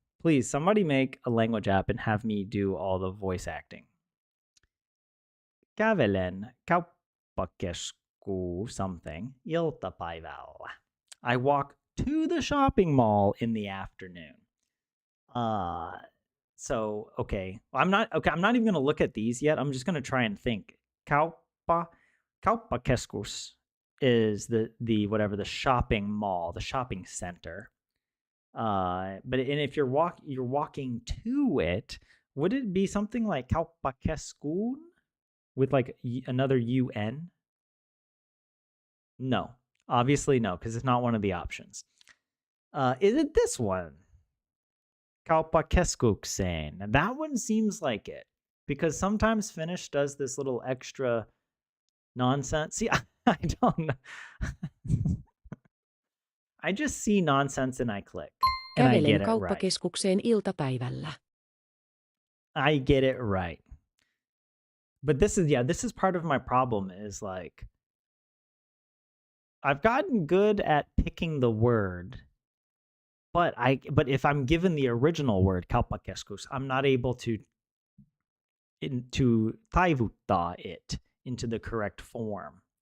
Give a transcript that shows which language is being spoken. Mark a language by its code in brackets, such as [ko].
[en] Please, somebody make a language app and have me do all the voice acting. [fi] Kävelen kauppakesku [en] something [fi] iltapäivällä. [en] I walk to the shopping mall in the afternoon. So okay. I'm not even gonna look at these yet. I'm just gonna try and think. Kauppakeskus is the whatever, the shopping mall, the shopping center. But if you're walking to it, would it be something like kauppakeskun with like another UN? No, obviously no, because it's not one of the options. Is it this one? Kauppakeskukseen. That one seems like it, because sometimes Finnish does this little extra nonsense. See, I don't know. I just see nonsense and I click. And I get [fi] kauppakeskukseen iltapäivällä. [en] I get it right. But this is part of my problem is like I've gotten good at picking the word, but if I'm given the original word kauppakeskus, I'm not able to [fi] taivuttaa [en] it into the correct form.